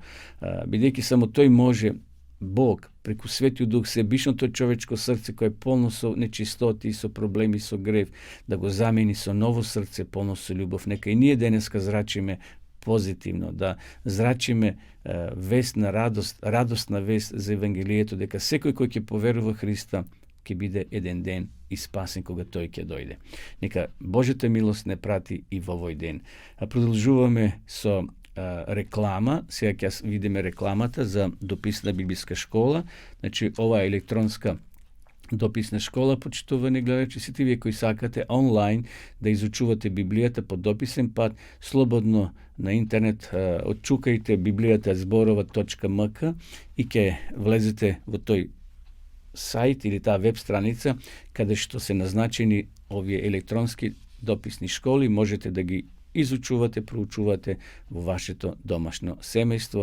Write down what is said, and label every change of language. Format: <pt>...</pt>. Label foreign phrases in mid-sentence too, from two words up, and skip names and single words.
<mk>Бидејќи само тој може, Бог, преку Светиот Дух, себичното човечко срце кое е полно со нечистоти и со проблеми, со грев, да го замени со ново срце полно со љубов. Нека и ние денеска зрачиме позитивно, да зрачиме вест на радостна вест за Евангелието, дека секој кој ќе поверува Христа ќе биде еден ден и спасим кога тојке дојде. Нека Божја милост не прати и в овој ден. Продолжуваме со реклама. Сега ќе видиме рекламата за дописна библиска школа. Значи, ова е електронска дописна школа, почитувани гледачи, сите вие кои сакате онлайн да изучувате Библијата по дописен пат, слободно на интернет, отчукајте библијата зборова.мк и ќе влезете во тој сајт или таа веб страница каде што се назначени овие електронски дописни школи, можете да ги изучувате, проучувате во вашето домашно семејство.</mk>